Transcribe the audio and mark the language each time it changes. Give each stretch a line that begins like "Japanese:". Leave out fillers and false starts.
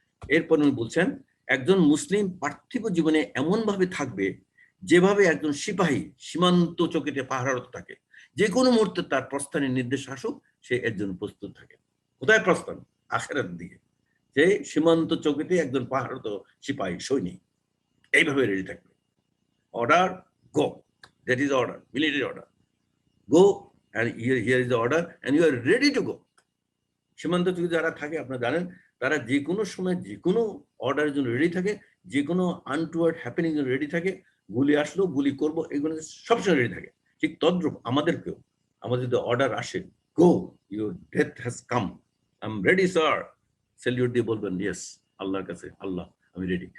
Bangla: এরপর উনি বলছেন একজন মুসলিম পার্থিব জীবনে এমন ভাবে থাকবে যেভাবে একজন সিপাহী সীমান্ত চৌকিতে পাহারারত থাকে, যে কোনো মুহূর্তে তার প্রস্থানের নির্দেশ আসুক, সে এর জন্য প্রস্তুত থাকে। কোথায় প্রস্থান? আখিরাতের দিকে। যে সীমান্ত চৌকিতে একজন পাহারারত সিপাহী সৈনিক এইভাবে রেডি থাকবে।
English: Order go, that is order, military order. Go and here is the order and you are ready to go.
Bangla: সীমান্ত চৌকি যারা থাকে আপনারা জানেন, তারা যে কোনো সময় যে কোনো অর্ডারের জন্য রেডি থাকে, যে কোনো
English: untoward happening
Bangla: জন্য রেডি থাকে। গুলি আসলো, গুলি করব, এগুলো সবসময় রেডি থাকে। ঠিক তদ্রূপ আমাদেরকেও, আমাদের যদি অর্ডার আসে,
English: go, your death has come, I am ready sir,
Bangla: salute দিয়ে বলবেন ইয়েস, আল্লাহর কাছে, আল্লাহ আমি রেডি।